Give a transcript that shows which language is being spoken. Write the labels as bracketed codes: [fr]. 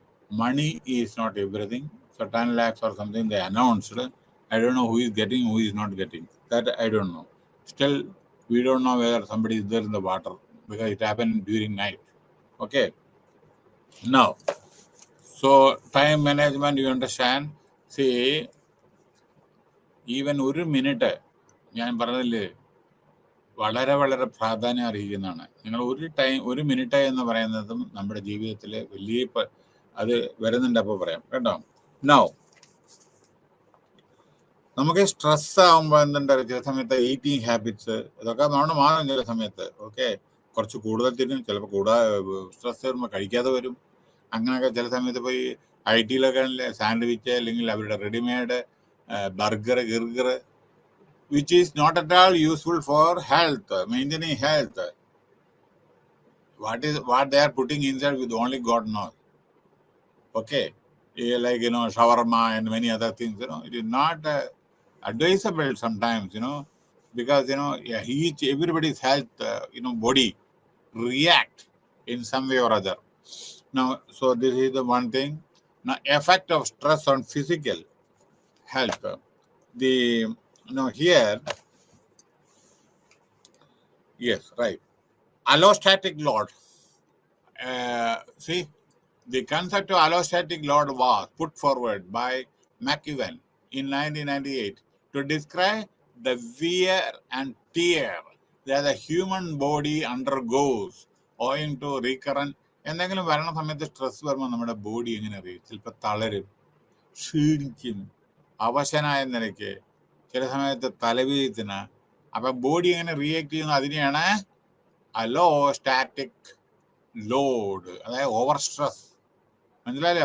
[en] Money is not everything. So 10 lakhs or something they announced. I don't know who is getting, who is not getting. That I don't know. Still, we don't know whether somebody is there in the water because it happened during night. Okay. Now, so time management, you understand? See, even [ml] ഒരു minute ഞാൻ പറഞ്ഞില്ലേ വളരെ വളരെ പ്രാധാന്യം അറിയിക്കുന്നതാണ്. നിങ്ങൾ ഒരു minute എന്ന് പറയുന്നതും നമ്മുടെ ജീവിതത്തിൽ വലിയ അത് വരുന്നുണ്ട്. അപ്പോൾ പറയാം കേട്ടോ. നൗ നമുക്ക് സ്ട്രെസ് ആകുമ്പോൾ എന്തുണ്ട്, ചില സമയത്ത് ഈറ്റിംഗ് ഹാബിറ്റ്സ് ഇതൊക്കെ മാറും ചില സമയത്ത്. ഓക്കെ, കുറച്ച് കൂടുതൽ തിന്നും, ചിലപ്പോൾ സ്ട്രെസ് വരുമ്പോൾ കഴിക്കാതെ വരും. അങ്ങനെയൊക്കെ ചില സമയത്ത് പോയി IT-ലൊക്കെ സാൻഡ്വിച്ച് അല്ലെങ്കിൽ അവരുടെ readymade burger ഗിർഗർ [en] which is not at all useful for health, maintaining health. What they are putting inside with only God knows. Okay, like shawarma and many other things. It is not advisable sometimes. Because everybody's health, body react in some way or other. Now, so this is the one thing. Now, effect of stress on physical health. Here. Yes, right. Allostatic load. See, the concept of allostatic load was put forward by McEwen in 1998 to describe the wear and tear that the human body undergoes owing to recurrent. [ml] എന്തെങ്കിലും വരണ സമയത്ത് stress വരുമ്പോൾ നമ്മുടെ body എങ്ങനെ അറിയും? ചിലപ്പോൾ തളരും, ക്ഷീണിക്കും, അവശനായ നിലയ്ക്ക്, ചില സമയത്ത് തലവേദന. അപ്പം ബോഡി എങ്ങനെ റിയാക്ട് ചെയ്യുന്നു? അതിനെയാണ് അലോസ്റ്റാറ്റിക് ലോഡ്, അതായത് ഓവർ സ്ട്രെസ്. മനസ്സിലായില്ലേ?